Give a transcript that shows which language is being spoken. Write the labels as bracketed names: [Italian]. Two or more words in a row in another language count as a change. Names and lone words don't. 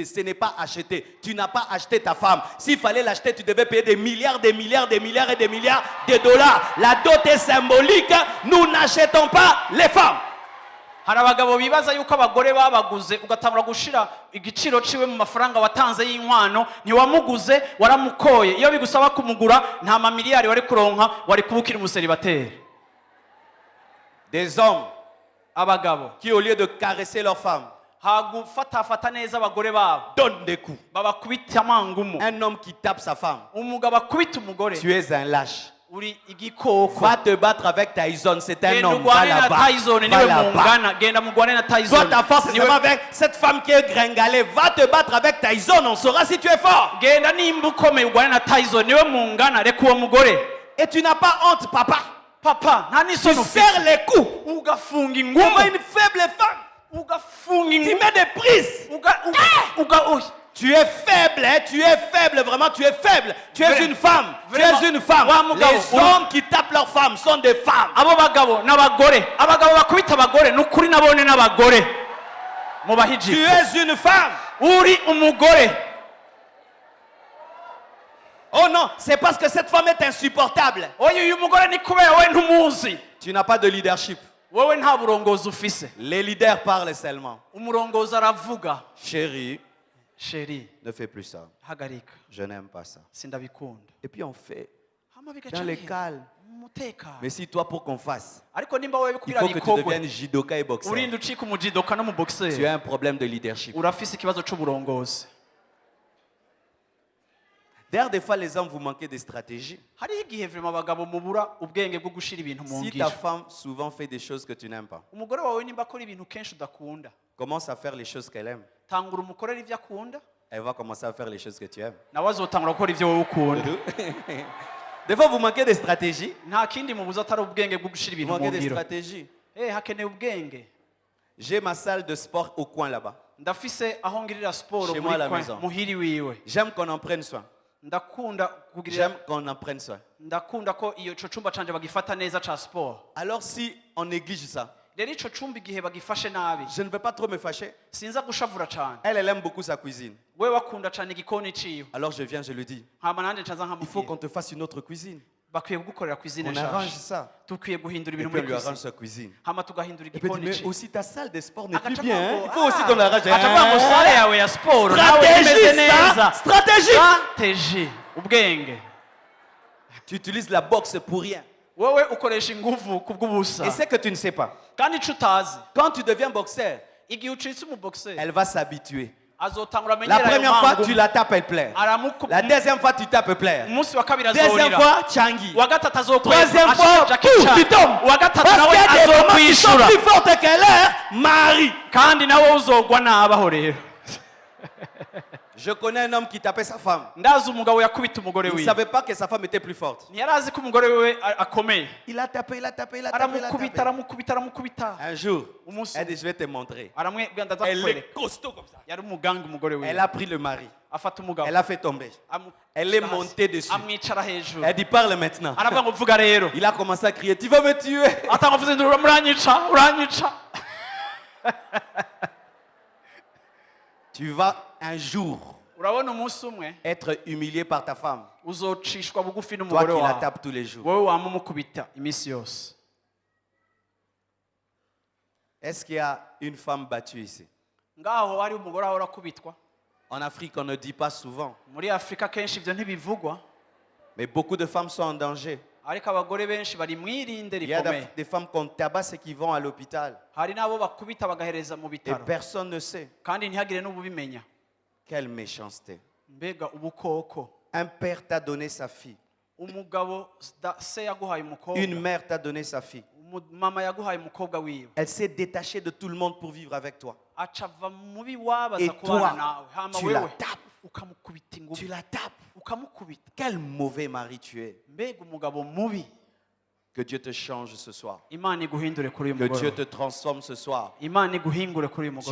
[French] Ce n'est pas acheter. Tu n'as pas acheté ta femme. S'il fallait l'acheter, tu devais payer des milliards, des milliards, des milliards et des milliards de dollars. La dot est symbolique. Nous n'achetons pas les femmes. [Rundi] hari abagabo bibaza yuko abagore babaguze ugatangura gushira igiciro ciwe mu mafaranga watanze y'inkwano ntiwamuguze waramukoye iyo bigusaba kumugura nta mamiliyari wari kuronka wari kubukira umuseribateri [French] Des hommes [Rundi] abagabo [French] qui, au lieu de caresser leur femme, [Rundi] hagufatafata neza abagore babo [French] donnent des coups. [Rundi] babakubita amangumu [French] Un homme qui tape sa femme, [Rundi] umugabo akubita umugore [French] tu es un lâche. [Rundi] uri igikoko [French] Va te battre avec Tyson, c'est un [Rundi] genda [French] homme. Va [Rundi] ugwane na [French] là-bas. [Rundi] Tyson [French] Va [Rundi] niwe [French] là-bas. [Rundi] mungana genda mugwane na [French] Toi, [Rundi] Tyson [French] ta force, c'est [Rundi] Niwe- [French] seulement avec cette femme qui est gringalée. Va te battre avec Tyson, on saura si tu es fort. [Rundi] genda nimba ukomeye ugwane na Tyson niwe mungana reka uwo mugore [French] Et tu n'as pas honte, papa. [Rundi] papa nta [French] Tu [Rundi] n'isoni [French] serres les coups. [Rundi] ugafunga [French] Comme [Rundi] ingumu [French] une faible femme. [Rundi] ugafunga [French] Tu [Rundi] ingumu [French] mets des prises. Tu es faible, hein? Tu es faible, vraiment, tu es faible. Tu es Vraiment. une femme. Tu Vraiment. es une femme. [Rundi] Wa mugabo, [French] Les hommes qui tapent leurs femmes sont des femmes. [Rundi] abo bagabo n'abagore abagabo bakubita abagore ni ukuri nabone n'abagore [French] Tu [Rundi] mubahiji [French] es une femme. [Rundi] uri umugore [French] Oh non, c'est parce que cette femme est insupportable. [Rundi] oya uyu mugore ni kubera wowe ntumuzi [French] Tu n'as pas de leadership. [Rundi] wowe nta burongozi ufise [French] Les leaders parlent seulement. [Rundi] umurongozi aravuga [French] Chérie, [Rundi] sheri [French] ne fais plus ça. [Rundi] hagarika [French] Je n'aime pas ça. [Rundi] sindabikunda [French] Et puis on fait [Rundi] hama [French] dans le [Rundi] bigaca [French] calme. [Rundi] mu mutekano [French] Mais si toi, pour qu'on fasse, [Rundi] ariko nimba wowe [French] il [Rundi] bikubwira [French] faut que tu [Rundi] bikogwe [French] deviennes judoka et boxeur. [Rundi] urinda ucika umujidoka no mu [French] Tu [Rundi] boxer [French] as un problème de leadership. [Rundi] urafise ikibazo c'uburongozi [French] D'ailleurs, des fois, les hommes, vous manquez de stratégie. [Rundi] hariho igihe vrema abagabo mubura ubwenge bwo gushira ibintu mu [French] Si ta [Rundi] ngiro [French] femme souvent fait des choses que tu n'aimes pas, [Rundi] umugore wawe nimba akora ibintu kenshi udakunda [French] commence à faire les choses qu'elle aime. [Rundi] tangura umukorera ivyo akunda [French] Elle va commencer à faire les choses que tu aimes. [Rundi] nawe azotangura gukora ivyo wowe ukunda [French] Des fois, vous manquez de stratégie. [Rundi] nta kindi mubuza atari ubwenge bwo gushira [French] Vous [Rundi] ibintu mu [French] manquez de [Rundi] ngiro [French] stratégie. [Rundi] hakeneye ubwenge [French] J'ai ma salle de sport au coin là-bas. [Rundi] ndafise aho ngirira siporo [French] Chez moi à la [Rundi] muri [French] maison. [Rundi] muhiri wiwe [French] J'aime qu'on en prenne soin. [Rundi] ndakunda kugirira [French] J'aime qu'on en prenne soin. [Rundi] ndakunda ko ico cumba canje bagifata neza ca siporo [French] Alors si on néglige ça, [Rundi] rero ico cumba igihe bagifashe nabi [French] je ne veux pas trop me fâcher. [Rundi] sinza gushavura cane [French] Elle aime beaucoup sa cuisine. [Rundi] wewe wakunda cane igikoni ciwe [French] Alors je viens, je lui dis, [Rundi] hama nanje ncaza [French] il faut qu'on [Rundi] nkamubwira [French] te fasse une autre cuisine. [Rundi] bakwiye kugukorera cuisine [French] On arrange [Rundi] nshasha [French] ça. [Rundi] tukwiye guhindura [French] Et [Rundi] ibintu [French] puis on [Rundi] muri [French] lui arrange [Rundi] cuisine [French] sa cuisine. [Rundi] hama tugahindura [French] Et puis il dit, [Rundi] igikoni [French] mais [Rundi] ciwe [French] aussi ta salle de sport n'est plus [Rundi] Agaca [French] bien. [Rundi] avuga [French] Hein? [Rundi] ngo, [French] Il faut aussi qu'on arrange. [Rundi] agaca avuga ngo sale yawe ya siporo nawe imeze [French] Stratégie, [Rundi] neza [French] ça. Stratégie. [Rundi] strategie ubwenge [French] Tu utilises la boxe pour rien. [Rundi] wowe ukoresha inguvu kubw'ubusa [French] Et c'est que tu ne sais pas. [Rundi] kandi ico utazi [French] Quand tu deviens boxeur, [Rundi] igihe ucitse umuboxer [French] elle va s'habituer. [Rundi] azotangura [French] La [Rundi] amenyera ayo [French] première fois, tu [Rundi] mangu [French] la tapes, elle plaire. La deuxième fois, tu tapes, elle plaire. [Rundi] umunsi wa kabiri [French] Deuxième [Rundi] azorira [French] fois, Changi. [Rundi] uwa gatatu azokweza [French] Troisième fois, Jackie pouf, Chan. tu tombes. [Rundi] uwa gatatu [French] Parce [Rundi] nawe [French] qu'il y a des mamans qui sont [Rundi] azokwishura [French] plus fortes qu'elle est, Marie. [Rundi] kandi nawe uzogwa nabaho rero [French] Je connais un homme qui tapait sa femme. [Rundi] ndazi umugabo yakubita umugore [French] Il ne [Rundi] wiwe [French] savait pas que sa femme était plus forte. [Rundi] ntiyari azi ko umugore wiwe akomeye [French] Il a tapé, il a tapé, il a tapé. Il a [Rundi] aramukubita [French] tapé. [Rundi] aramukubita aramukubita [French] Un jour, [Rundi] umunsi [French] elle dit, je vais te montrer. [Rundi] aramwebwira ndaza [French] Elle est [Rundi] kukwereka [French] costaud comme ça. [Rundi] yari umuganga umugore [French] Elle [Rundi] wiwe [French] a pris le mari. [Rundi] afata umugabo [French] Elle a fait tomber. [Rundi] amu- [French] Elle est [Rundi] hasi, [French] montée dessus. [Rundi] amwicara hejuru [French] Elle dit, parle maintenant. [Rundi] aravuga ngo vuga rero [French] Il a commencé à crier, tu vas me tuer. [Rundi] atanga avuze ngo uranyica uranyica [French] Tu vas un jour [Rundi] urabona umunsi umwe [French] être humilié par ta femme. [Rundi] uzocishwa bugufi [French] Toi [Rundi] n'umugore [French] qui la [Rundi] wawe [French] tapes tous les jours. [Rundi] wowe wama umukubita iminsi yose [French] Est-ce qu'il y a une femme battue ici? [Rundi] ngaho hari umugore ahora akubitwa [French] En Afrique, on ne dit pas souvent. [Rundi] muri afurika kenshi ibyo ntibivugwa [French] Mais beaucoup de femmes sont en danger. [Rundi] ariko abagore benshi bari mwirinde [French] Il y a [Rundi] rikomeye [French] des femmes qu'on tabasse et qui vont à l'hôpital. [Rundi] hari n'abo bakubita bagahereza mu [French] Et [Rundi] bitaro [French] personne ne sait. [Rundi] kandi ntihagire n'ububimenya [French] Quelle méchanceté. [Rundi] mbega ubukoko [French] Un père t'a donné sa fille. [Rundi] umugabo se yaguhaye umukobwa [French] Une mère t'a donné sa fille. [Rundi] mama yaguhaye umukobwa wiwe [French] Elle s'est détachée de tout le monde pour vivre avec toi. [Rundi] acava mubi wabaza [French] Et [Rundi] kubana [French] toi, [Rundi] nawe hama [French] tu la [Rundi] wewe [French] tapes. [Rundi] ukamukubita [French] Tu [Rundi] ingufu [French] la tapes. [Rundi] ukamukubita [French] Quel mauvais mari tu es. [Rundi] mbega umugabo mubi. [French] Que Dieu te change ce soir. [Rundi] Imana iguhindure kuri uyu [French] Que Dieu [Rundi] mugoroba. [French] te transforme ce soir. [Rundi] Imana iguhingure kuri uyu